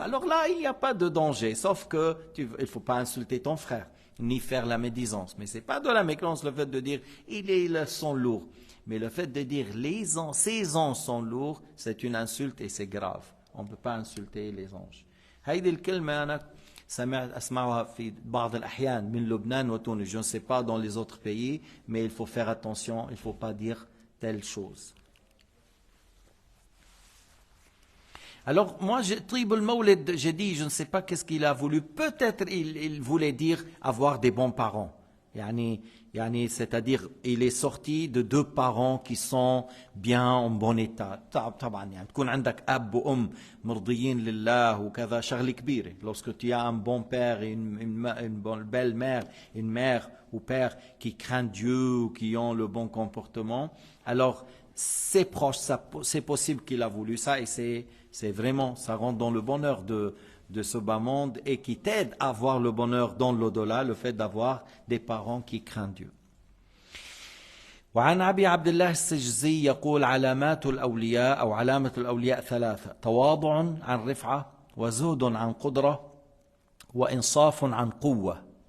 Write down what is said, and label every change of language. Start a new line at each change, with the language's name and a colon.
French: Alors là il n'y a pas de danger, sauf que il ne faut pas insulter ton frère, ni faire la médisance. Mais ce n'est pas de la mécréance le fait de dire il est le son lourd. Mais le fait de dire ces anges sont lourds, c'est une insulte et c'est grave. On ne peut pas insulter les anges.
Arabic: هيدي الكلمة أنا أسمعها في بعض الأحيان من لبنان وتونس.
French: Je ne sais pas dans les autres pays, mais il faut faire attention, il ne faut pas dire telle chose. Alors moi,
Arabic: طيب المولد,
French: j'ai dit, je ne sais pas qu'est-ce qu'il a voulu. Peut-être il voulait dire avoir des bons parents. C'est-à-dire il est sorti de 2 parents qui sont bien en bon état.
Arabic: طبعا يعني تكون عندك أب وأم مرضيين لله وكذا شغلة كبيرة.
French: Lorsque tu as un bon père et une belle mère, une mère ou père qui craignent Dieu ou qui ont le bon comportement, alors c'est proche, c'est possible qu'il a voulu ça, et c'est vraiment, ça rentre dans le bonheur de ce bas monde et qui t'aide à avoir le bonheur dans l'au-delà, le fait d'avoir des parents qui craignent Dieu.
Arabic: وعن أبي عبد الله السجزي يقول علامات الأولياء أو علامة الأولياء 3: تواضع عن رفعة, وزهد عن قدرة, وإنصاف عن قوة.